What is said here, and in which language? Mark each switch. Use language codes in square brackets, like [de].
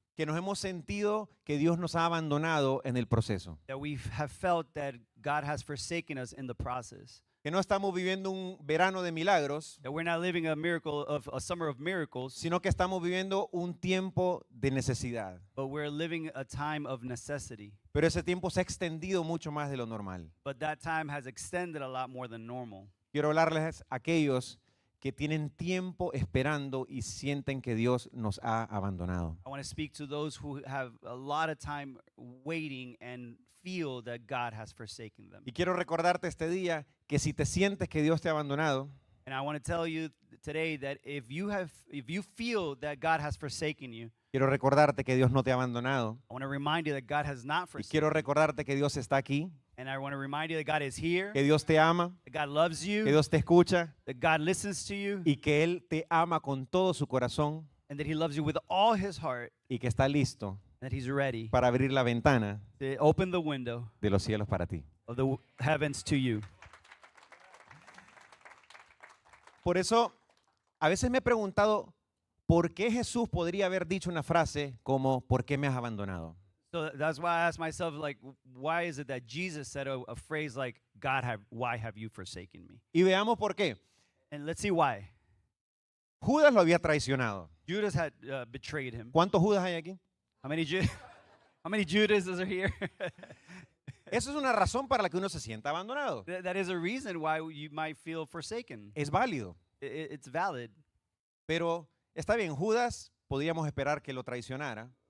[es] que nos hemos sentido que Dios nos ha abandonado en el proceso. [en] that we have felt that God has forsaken us in the process. [es] Que no estamos viviendo un verano de milagros, [en] That we're not living a summer of miracles, [es] sino que estamos viviendo un tiempo de necesidad. [en] but we're living a time of necessity. [es] Pero ese tiempo se ha extendido mucho más de lo normal. [en] But that time has extended a lot more than normal. [es] Quiero hablarles a aquellos que tienen tiempo esperando y sienten que Dios nos ha abandonado. [en] I want to speak to those who have a lot of time waiting and feel that God has forsaken them. [es] Y quiero recordarte este día que si te sientes que Dios te ha abandonado, [en] And I want to tell you today that if you feel that God has forsaken you, [es] quiero recordarte que Dios no te ha abandonado. [en] I want to remind you that God has not [es] Y [en] forsaken [es] quiero [en] you. [es] recordarte que Dios está aquí, [en] And I want to remind you that God is here, [es] que Dios te ama, [en] that God loves [es] que [en] you, [es] Dios te escucha [en] that God listens to you, [es] y que Él te ama con todo su corazón [en] and that He loves you with all His heart, [es] y que está listo [en] that He's ready [es] para abrir la ventana [en] to open the window [es] de los cielos para ti. [en] of the heavens to you. [es] Por eso, a veces me he preguntado, ¿por qué Jesús podría haber dicho una frase como, ¿por qué me has abandonado? [en] So that's why I ask myself, like, why is it that Jesus said a phrase like, why have you forsaken me? [es] Y veamos por qué. [en] And let's see why. [es] Judas lo había traicionado. [en] Judas had betrayed him. [es] ¿Cuántos Judas hay aquí? [en] How many how many Judases are here? [es] Eso es una razón para la que uno se sienta abandonado. [en] That is a reason why you might feel forsaken. [es] Es válido. [en] It's valid. [es] Pero está bien, Judas podíamos esperar que lo traicionara,